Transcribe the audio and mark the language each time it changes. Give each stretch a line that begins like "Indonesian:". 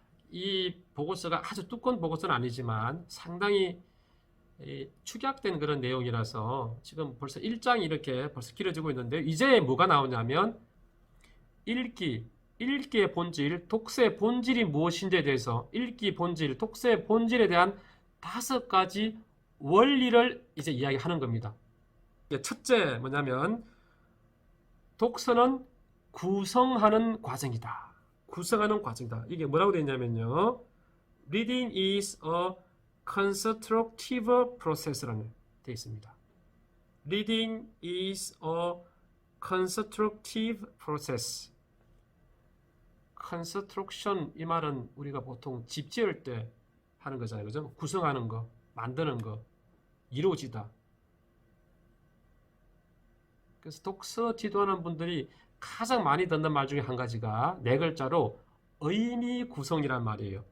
Korean: 이 보고서가 아주 두꺼운 보고서는 아니지만 상당히 축약된 그런 내용이라서 지금 벌써 1장이 이렇게 벌써 길어지고 있는데 이제 뭐가 나오냐면 읽기의 본질, 독서의 본질이 무엇인지에 대해서 읽기 본질, 독서의 본질에 대한 5가지 원리를 이제 이야기하는 겁니다. 첫째 뭐냐면 독서는 구성하는 과정이다. 구성하는 과정이다. 이게 뭐라고 되어 있냐면요.
English: Reading is a constructive process
Korean: 라는 되어 있습니다.
English: Reading is a constructive process.
Korean: Construction 이 말은 우리가 보통 집 지을 때 하는 거잖아요. 그죠? 구성하는 거, 만드는 거, 이루어지다. 그래서 독서 지도하는 분들이 가장 많이 듣는 말 중에 한 가지가 4글자로 의미 구성이란 말이에요.